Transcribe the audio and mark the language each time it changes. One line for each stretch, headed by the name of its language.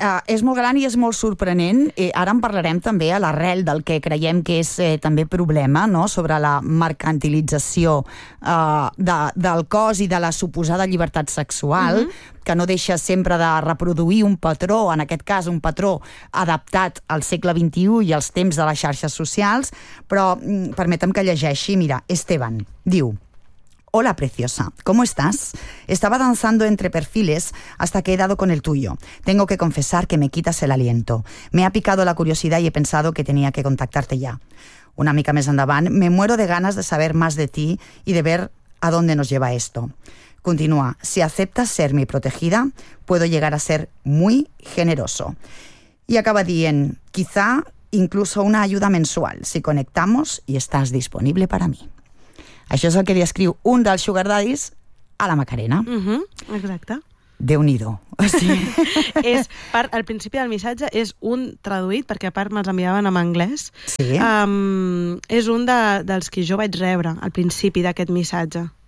Catalan: És molt gran i és molt sorprenent. Ara en parlarem també a l'arrel del que creiem que és també problema, no?, sobre la mercantilització del cos i de la suposada llibertat sexual, que no deixa sempre de reproduir un patró, en aquest cas un patró adaptat al segle XXI i als temps de les xarxes socials. Però permetem que llegeixi. Mira, Esteban diu:
Spanish: Hola, preciosa, ¿cómo estás? Estaba danzando entre perfiles hasta que he dado con el tuyo. Tengo que confesar que me quitas el aliento. Me ha picado la curiosidad y he pensado que tenía que contactarte ya.
Catalan: Una mica més endavant,
Spanish: me muero de ganas de saber más de ti y de ver a dónde nos lleva esto. Continúa, si aceptas ser mi protegida, puedo llegar a ser muy generoso. Y
Catalan: acaba dient,
Spanish: quizá incluso una ayuda mensual, si conectamos y estás disponible para mí.
Catalan: Això és el que li escriu un dels Sugar Daddies a la Macarena. Uh-huh, exacte. Déu-n'hi-do. Al principi del missatge és un traduït, perquè a part me'ls enviaven en anglès. Sí. És un dels que jo vaig rebre al principi d'aquest missatge.